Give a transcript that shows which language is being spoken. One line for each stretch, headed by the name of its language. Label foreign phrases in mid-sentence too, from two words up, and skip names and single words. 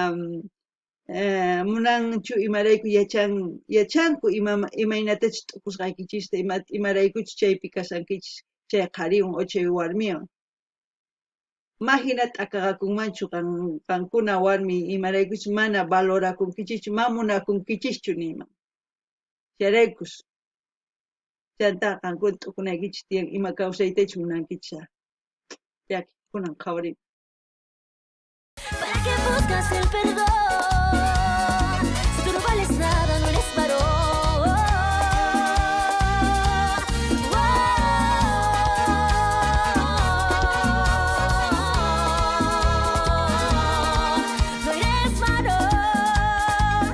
Quechua: munanchu imarayku yachanku imaynatachus t'ukusqaykichista imaraykuchus chaypi kasankichis chay qhariwan o chay warmiwan mahina t'akaqakunmanchu qankuna warmi imaraykuchus mana valorakunkichischu mana munakunkichischu nima chayraykus chanta qankuna t'ukunaykichis tiyan ima kawsaytachus munankichis yaki kunan qhawarin.
Spanish: ¿Para qué buscas el perdón? Si tú no vales nada, no eres varón. No eres varón.